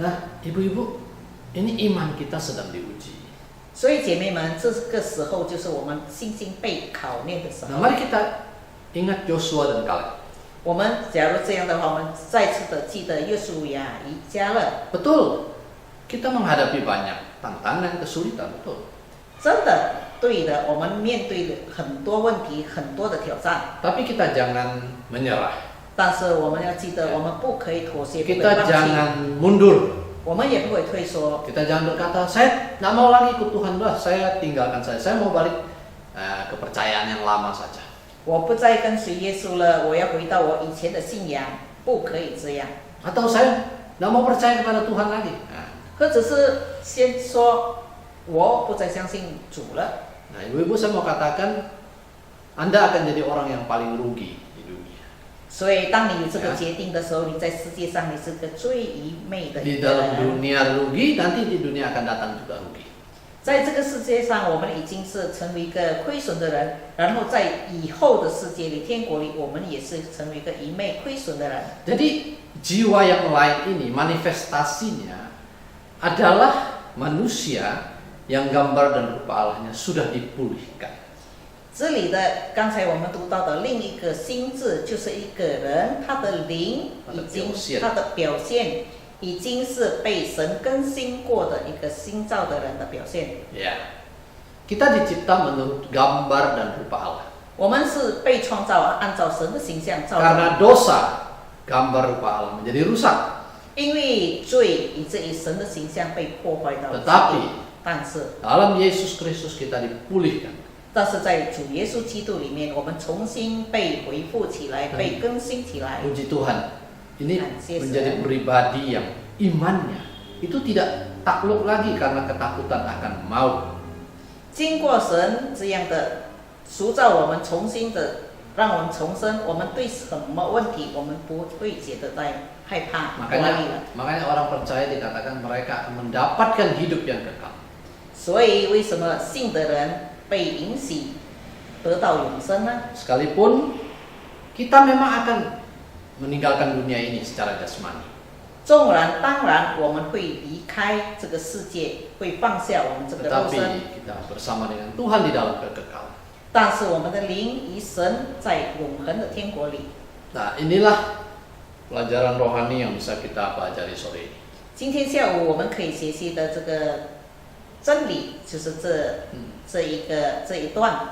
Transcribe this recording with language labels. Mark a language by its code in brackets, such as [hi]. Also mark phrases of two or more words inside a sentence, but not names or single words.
[id] Nah, ibu-ibu, ini iman kita sedang diuji. [zh] 所以姐妹们，这个时候就是我们信心被考验的时 [id] Nah, [zh] 候。 [id] mari kita ingat Joshua dan Kaleb. [zh] 我们假如这样的话，我们再次的记得约书亚一家了。 [id] Betul, kita menghadapi banyak tantangan, kesulitan, betul. [zh] 真的，对的，我们面对了很多问题，很多的挑战。 [id] Tapi kita jangan menyerah. [zh] 但是我们要记得，我们不可以妥协，不可以 [id] Kita [zh] 放弃， [id] jangan mundur. [zh] 我们也不会退缩。 [id] Kita jangan berkata, saya nggak mau lagi ikut Tuhan, udah saya tinggalkan saya mau balik kepercayaan yang lama saja. [zh] 我不再跟随耶稣了，我要回到我以前的信仰，不可以这样。 [id] Atau saya nggak mau percaya kepada Tuhan lagi. Nah, [zh] 或者是先说我不再相信主了。 [id] nah, ibu-ibu saya mau katakan, Anda akan jadi orang yang paling rugi di dunia. [zh] 所以，当你有这个决定的时候，你在世界上你是个最愚昧的 [id] Di [zh] 一个 [id] dalam [zh] 人。 [id] dunia rugi, nanti di dunia akan datang juga rugi. [zh] 在这个世界上，我们已经是成为一个亏损的人，然后在以后的世界里、天国里，我们也是成为一个愚昧、亏损的人。 [id] Jadi jiwa yang lain ini manifestasinya adalah manusia yang gambar dan rupa Allahnya sudah dipulihkan. [zh] 这里的刚才我们读到的另一个心智，就是一个人他的灵已经他的表现已经是被神更新过的一个新造的人的表现。 [id] Ya, kita dicipta menurut gambar dan rupa Allah. [zh] 我们是被创造按照神的形象造 [id] Karena [zh] 的， [id] dosa, gambar rupa Allah menjadi rusak. [zh] 因为罪以至于神的形象被破坏到。 [id] Tetapi [zh] 但是 [id] dalam Yesus Kristus kita dipulihkan. [zh] 但是在主耶稣基督里面，我们重新被恢复起来，被更新起来。 [id] Puji Tuhan, ini Yesus. menjadi pribadi yang imannya itu tidak takluk lagi karena ketakutan akan maut. [zh] 经过神这样的塑造我们，重新的让我们重生，我们对什么问题我们不会觉得在害怕怀疑了。 [id] Makanya orang percaya dikatakan mereka akan mendapatkan hidup yang kekal. [zh] 所以为什么信的人被允许得到永生呢？ [id] Sekalipun kita memang akan meninggalkan dunia ini secara jasmani. [zh] 纵然当然我们会离开这个世界，会放下我们这个肉 [id] Tetapi [zh] 身， [id] kita bersama dengan Tuhan di dalam kekekalan. [zh] 但是我们的灵与神在永恒的天国里。 [id] Nah, inilah pelajaran rohani yang bisa kita pelajari sore ini. [zh] 今天下午我们可以学习的这个真理，就是这一段。